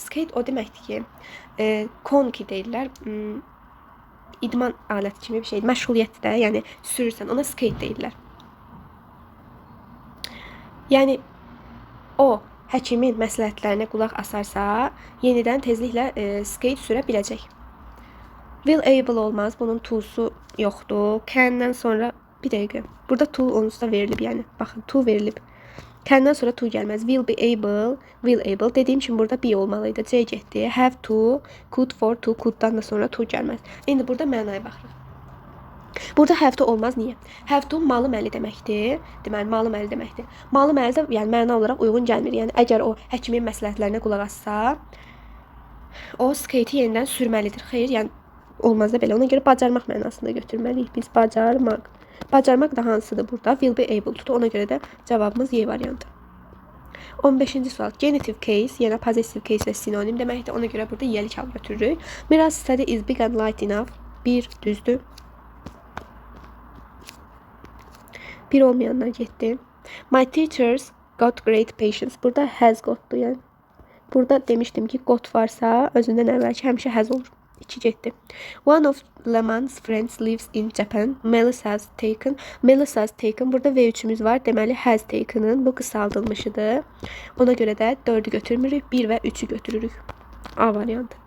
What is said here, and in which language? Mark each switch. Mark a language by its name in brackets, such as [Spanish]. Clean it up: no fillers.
[Azerbaijani] Skate o deməkdir ki, konki deyirlər. İdman aləti kimi bir şeydir. Məşğuliyyətdə, yəni sürürsən, ona skate deyirlər. Yəni o həkimin məsləhətlərinə qulaq asarsa, yenidən tezliklə skate sürə biləcək. [English] Will able [Azerbaijani] olmaz. Bunun to'su yoxdur. Can'dan sonra bir dəqiqə. Burada to onsuz da verilib, yəni. Baxın, to verilib. Can'dan sonra to gəlməz. [English] Will be able, will able. [Azerbaijani] Dediyim kimi burada be olmalıydı. C getdi. [English] Have to, could for to, [Azerbaijani] could'dan da sonra to gəlməz. İndi burada mənaya baxırıq. Burada have to olmaz. Niyə? Have to malı məli deməkdir. Deməli, malı məli deməkdir. Malı məli də yəni məna olaraq uyğun gəlmir. Yəni əgər o həkimin məsləhətlərinə qulaq assa, o skate'i yenidən sürməlidir. Xeyr, yəni olmaz da belə. Ona görə bacarmaq mənasında götürməliyik. Biz bacarmaq. Bacarmaq da hansıdır burada? [English] Will be able to. [Azerbaijani] Ona görə də cavabımız Y variantı. 15-ci sual. Genitive case, yəni possessive case və sinonim deməkdir. Ona görə burada yelik hal götürürük. [English] Miraz study is big and light enough. [Azerbaijani] 1 düzdür. 1 olmayanlar getdi. [English] My teachers got great patience. [Azerbaijani] Burada has gotdur, yəni. Burada demişdim ki, got varsa özündən əvvəlki həmişə has olur. 2 getdi. [English] One of Lemon's friends lives in Japan. Melissa has taken. Melissa has taken. [Azerbaijani] Burada V3'ümüz var. Deməli has taken'ın bu qısaldılmışıdır. Ona görə də 4'ü götürmürük. 1 və 3'ü götürürük. A variantı.